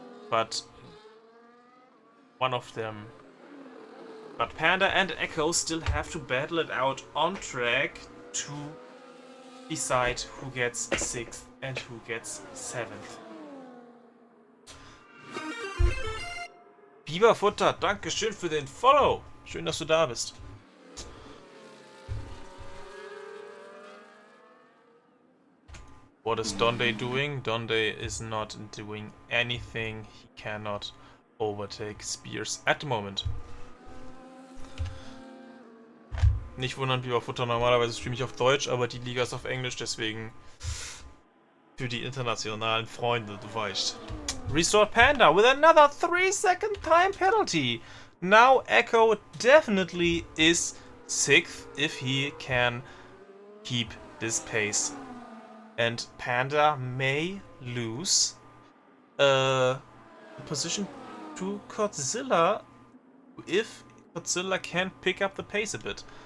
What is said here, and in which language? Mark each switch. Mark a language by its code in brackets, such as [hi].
[en] But one of them... But Panda and Echo still have to battle it out on track to decide who gets 6th and who gets 7th. [de] Biberfutter, Dankeschön für den Follow. Schön, dass du da bist. [en] What is Donde doing? Donde is not doing anything. He cannot overtake Spears at the moment. [de] Nicht wundern, Biberfutter, normalerweise streame ich auf Deutsch, aber die Liga ist auf Englisch, deswegen für die internationalen Freunde, du weißt. [en] Restored Panda with another 3-second time penalty. Now Echo definitely is 6th if he can keep this pace. And Panda may lose position to Godzilla if Godzilla can pick up the pace a bit.